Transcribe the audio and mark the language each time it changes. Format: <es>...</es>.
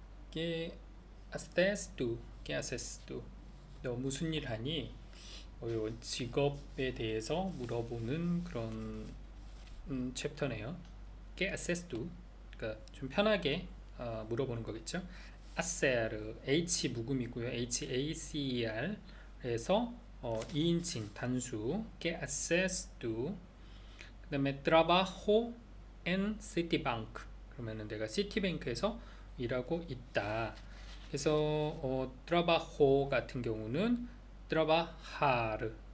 <es>¿Qué haces tú? ¿Qué haces tú?</es> <ko>너 무슨 일 하니? 요 직업에 대해서 물어보는 그런 챕터네요.</ko> <es>¿Qué haces tú?</es> <ko>그러니까 좀 편하게 물어보는 거겠죠.</ko> <es>hacer H</es> <ko>묵음이고요.</ko> <es>HACER</es> <ko>에서 2인칭 단수</ko> <es>¿Qué haces tú?</es> <ko>그 다음에</ko> <es>trabajo en Citibank.</es> <ko>그러면은 내가 시티뱅크에서 일하고 있다. 그래서 trabajo 같은 경우는 trabajar.</ko>